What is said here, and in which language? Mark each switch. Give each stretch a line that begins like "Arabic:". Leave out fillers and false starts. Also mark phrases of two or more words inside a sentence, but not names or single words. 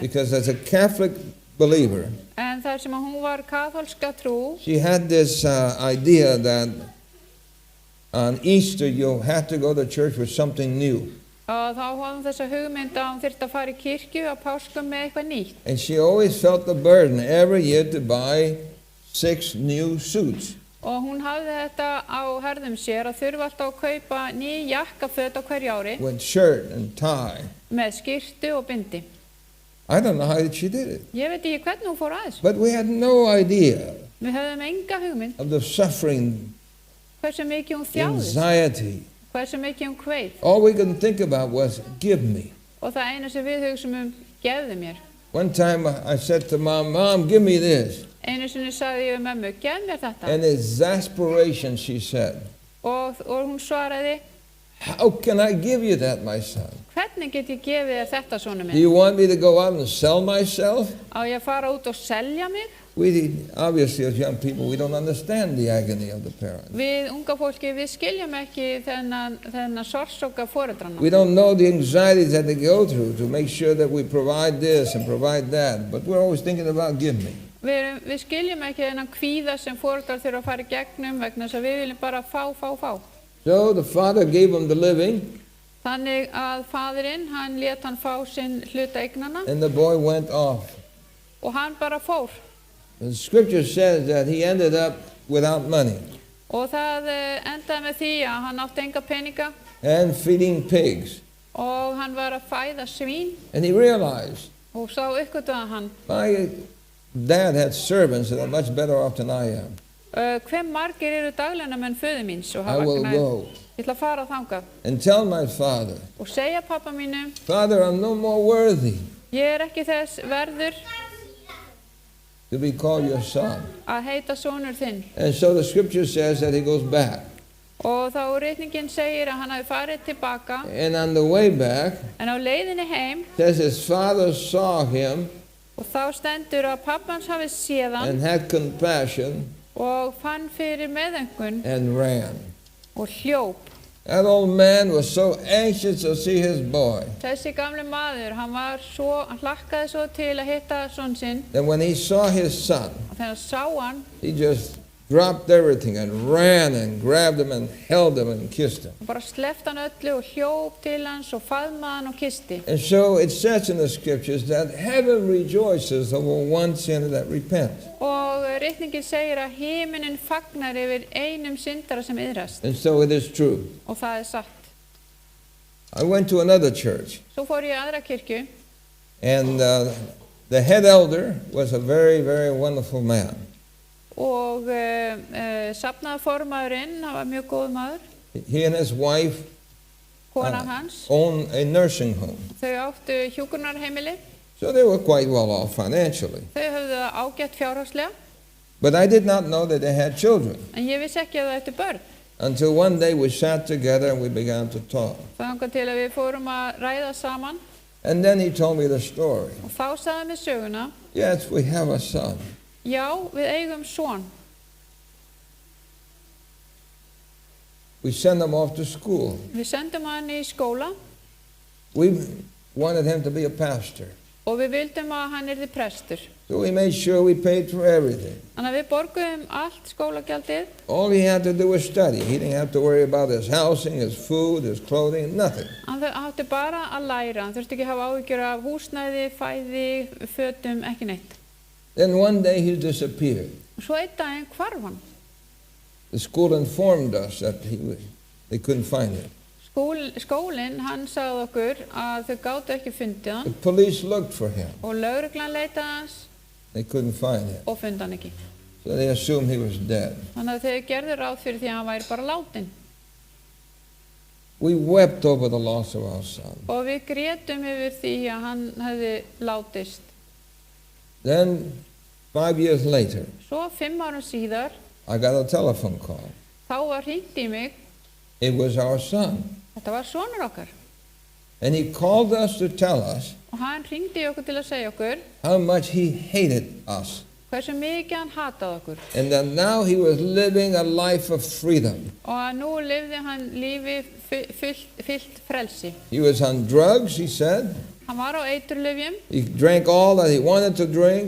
English: because as a Catholic believer,
Icelandic: En þar sem að hún var kaþólska trú,
English: she had this idea that on Easter you had to go to church with something new.
Icelandic: og þá hafði hún þessa hugmynd að hún þyrfti að fara í kirkju á páskum með eitthvað nýtt.
English: And she always felt the burden every year to buy 6 new suits.
Icelandic: Og hún hafði þetta á herðum sér að þurfa alltaf að kaupa ný jakkaföt á hverju ári
English: With shirt and tie.
Icelandic: með skyrtu og bindi.
English: I don't know how she did it.
Icelandic: Ég veit ekki hvernig hún fór að þessu.
English: But we had no idea
Icelandic: Við höfðum enga hugmynd
English: of the suffering,
Icelandic: hversu mikið hún þjáðist,
English: anxiety.
Icelandic: hversu mikið hún kveið.
English: All we could think about was, give me.
Icelandic: Og það eina sem við hugsum gefðu mér.
English: One time I said to Mom, Mom, give me this.
Icelandic: Einu sinni sagði ég við mömmu, gef mér þetta.
English: And exasperation, she said,
Icelandic: Og hún svaraði,
English: how can I give you that, my son?
Icelandic: hvernig get ég gefið þér þetta svona
English: Do
Icelandic: minn?
English: you want me to go out and sell myself?
Icelandic: Á ég að fara út og selja mig?
English: We, obviously, as young people, we don't understand the agony of the parents.
Icelandic: Við unga fólki, við skiljum ekki þennan sorgsoka foreldrana.
English: We don't know the anxieties that they go through to make sure that we provide this and provide that. But we're always thinking about, give me.
Icelandic: Við skiljum ekki þennan kvíða sem foreldrar þurfa að fara í gegnum vegna þess að við viljum bara fá.
English: So the father gave him the living,
Icelandic: Þannig að faðirinn, hann lét hann fá sinn hluta eignana
English: and the boy went off.
Icelandic: og hann bara fór.
English: The scripture says that he ended up without money
Icelandic: Og það endaði með því að hann átti enga peninga
English: and feeding pigs.
Icelandic: og hann var að fæða svín
English: And he realized,
Icelandic: og sá uppgötvaði hann
English: my dad had servants that are much better off than I am.
Icelandic: hve margir eru daglaunamenn föður míns og
English: I
Icelandic: hafa
English: will
Icelandic: gnægð.
English: go
Icelandic: Ég ætla að fara þangað
English: and tell my father,
Icelandic: og segja pappa mínum,
English: Father, I'm no more worthy
Icelandic: ég er ekki þess verður
English: to be called your son.
Icelandic: að heita sonur þinn.
English: And so the scripture says that he goes back.
Icelandic: Og þá ritningin segir að hann hafi farið tilbaka,
English: And on the way back,
Icelandic: en á leiðinni heim,
English: says his father saw him
Icelandic: og þá stendur að pappans hafi séð hann
English: and had compassion
Icelandic: og fann fyrir meðöngun
English: and ran.
Icelandic: og hljóp.
English: That old man was so anxious to see his boy
Icelandic: Þessi gamli maður, hann hlakkaði svo til að hitta son sinn
English: that when he saw his son,
Icelandic: og þegar hann sá hann,
English: he just dropped everything and ran and grabbed him and held him and kissed him.
Icelandic: og bara sleppti hann öllu og hljóp til hans og faðmaði hann og kyssti.
English: And so it says in the scriptures that heaven rejoices over one sinner that repents.
Icelandic: Og ritningin segir að himinin fagnar yfir einum syndara sem iðrast.
English: And so it is true.
Icelandic: Og það er satt.
English: I went to another church,
Icelandic: Svo fór ég í aðra kirkju
English: and the head elder was a very, very wonderful man.
Icelandic: og safnaðarformaðurinn, hann var mjög góð maður,
English: He and his wife
Icelandic: konan hans,
English: owned a nursing home,
Icelandic: þau áttu hjúkrunarheimili,
English: so they were quite well off financially.
Icelandic: þau höfðu það ágætt fjárhagslega,
English: But I did not know that they had children
Icelandic: en ég vissi ekki að það ættu börn.
English: until one day we sat together and we began to talk.
Icelandic: Þangað til að við fórum að ræða saman
English: And then he told me the story.
Icelandic: og þá sagði hann mér söguna,
English: Yes, we have a son.
Icelandic: já, við eigum son.
English: We send him off to school.
Icelandic: Við sendum hann í skóla
English: We wanted him to be a pastor.
Icelandic: og við vildum að hann yrði prestur.
English: So we made sure we paid for everything.
Icelandic: Þannig að við borguðum allt skólagjaldið.
English: All he had to do was study. He didn't have to worry about his housing, his food, his clothing, nothing.
Icelandic: Hann átti bara að læra. Hann þurfti ekki að hafa áhyggjur af húsnæði, fæði, fötum, ekki neitt.
English: Then one day he disappeared.
Icelandic: Og svo einn daginn hvarf hann.
English: The school informed us that they couldn't find him.
Icelandic: Skólinn, hann sagði okkur að þau gátu ekki fundið
English: The
Icelandic: hann
English: police looked for him.
Icelandic: og lögreglan leitaði hans
English: They couldn't find him.
Icelandic: og fund hann ekki.
English: So they assumed he was dead.
Icelandic: Þannig að þau gerðu ráð fyrir því að hann væri bara látin.
English: We wept over the loss of our son.
Icelandic: Og við grétum yfir því að hann hefði látist.
English: Then, 5 years later,
Icelandic: Svo 5 árum síðar,
English: I got a telephone call.
Icelandic: þá var hringt í mig,
English: It was our son.
Icelandic: þetta var sonur okkar.
English: And he called us to tell us
Icelandic: Og hann hringdi í okkur til að segja okkur
English: how much he hated us.
Icelandic: hversu mikið hann hataði okkur.
English: And that now he was living a life of freedom.
Icelandic: Og að nú lifði hann lífi fyllt frelsi.
English: He was on drugs, he said.
Icelandic: Hann var á eiturlyfjum,
English: He drank all that he wanted to drink.